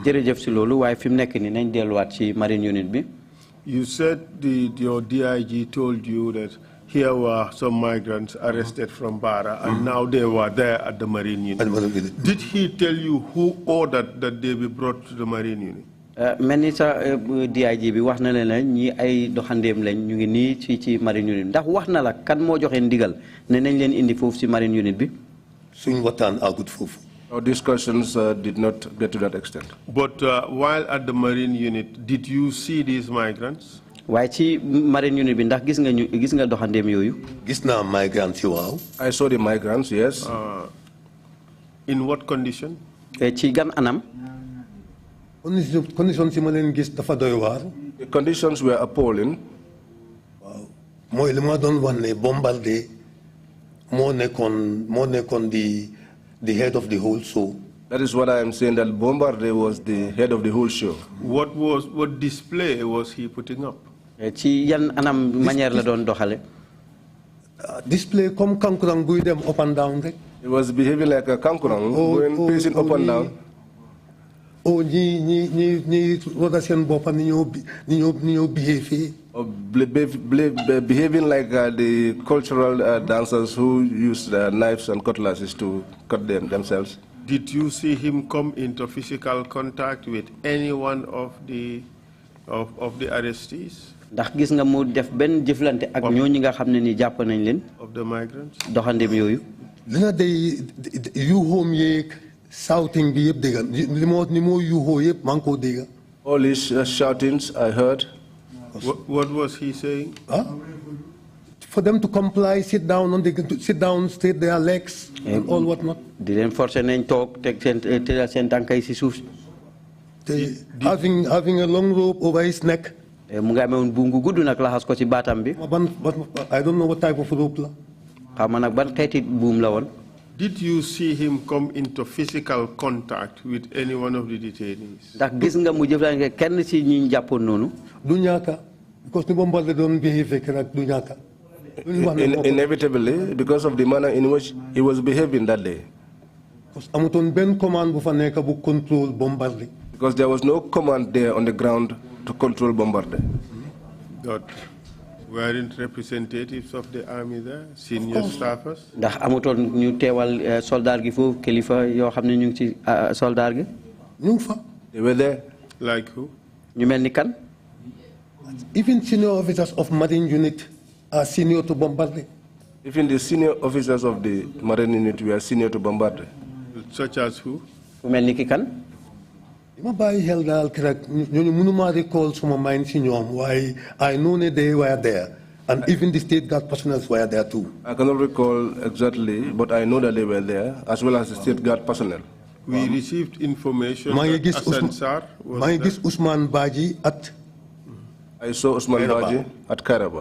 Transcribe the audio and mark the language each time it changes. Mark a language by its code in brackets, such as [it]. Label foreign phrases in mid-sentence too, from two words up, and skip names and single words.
[en] Marine Unit. You said your DIG told you that here were some migrants arrested from Bara, and now they were there at the Marine Unit. Did he tell you who ordered that they be brought to the Marine Unit? [wo] Many DIG bi wax na leen ñi ay doxandem lañ ñu ngi ni ci Marine Unit ndax wax na la kan mo joxe ndigal ne nañ leen indi fofu ci Marine Unit bi. Suñ waxtaan agut fofu. [en] Our discussions did not get to that extent. But while at the Marine Unit, did you see these migrants? [wo] Why ci Marine Unit bi ndax gis nga doxandem yoyu? Gis na migrants waaw. [en] I saw the migrants, yes. In what condition? [wo] Ci gan anam? Conditions yi ma leen gis dafa doy waar. [en] The conditions were appalling. [wo] Waaw mooy li ma doon wax ne bombardé moo nekkoon [en] the head of the whole show. That is what I am saying, that Bombardier was the head of the whole show. What display was he putting up? [wo] Ci yan anam manière la doon doxale? Display comme kankurang buy dem [en] up and down [wo] rek. [en] He was behaving like a kankurang, going pacing up and down. [wo] ñi roda seen boppam ni ñoo behave. [en] Behaving like the cultural dancers who use knives and cutlasses to cut themselves. Did you see him come into physical contact with any one of the arrestees? [wo] Ndax gis nga mu def ben jëflante ak ñooñu nga xamne ni japp nañ leen. [en] Of the migrants? [wo] Doxandem yoyu. Dina you home yeek shouting bi yeb dega ni mo you ho yeb man ko dega. [en] All his shoutings I heard. What was he saying? Huh? For them to comply, sit down, straight their legs, and all whatnot. [wo] Di len forcer nañ tok tek sen tankay ci suuf. [en] Having a long rope over his neck. [wo] Mu nga amé bungu guddu nak laxas ko ci batam bi. [en] I don't know what type of rope la. [wo] Xama nak ban xéti boom la won. [en] Did you see him come into physical contact with any one of the detainees? [wo] Ndax gis nga mu jëflante kenn ci ñi jappon nonu. Du ñaka because ni bombardé don behave rek du ñaka. [en] Inevitably, because of the manner in which he was behaving that day. Because there was no command there on the ground to control Bombardier. But weren't representatives of the army there, senior staffers? [wo] Ndax amuton ñu téwal soldat gi fofu kilifa yo xamné ñu ci soldat gi? Ñu fa. [en] They were there. Like who? [wo] Ñu melni kan? [en] Even senior officers of Marine Unit are senior to Bombardier. Even the senior officers of the Marine Unit were senior to Bombardier. Such as who? [wo] Melni ki kan? Ma bàyyi xel daal rek ñooñu mënuma [en] recall [wo] suma mind si ñoom waaye [en] I know ne they were there and even the state guard personnel were there too. I cannot recall exactly, but I know that they were there as well as the state guard personnel. We received information that Hassan Sarr was there. [wo] Gis Ousmane Badji at. [en] I saw Ousmane Badji at Kairaba.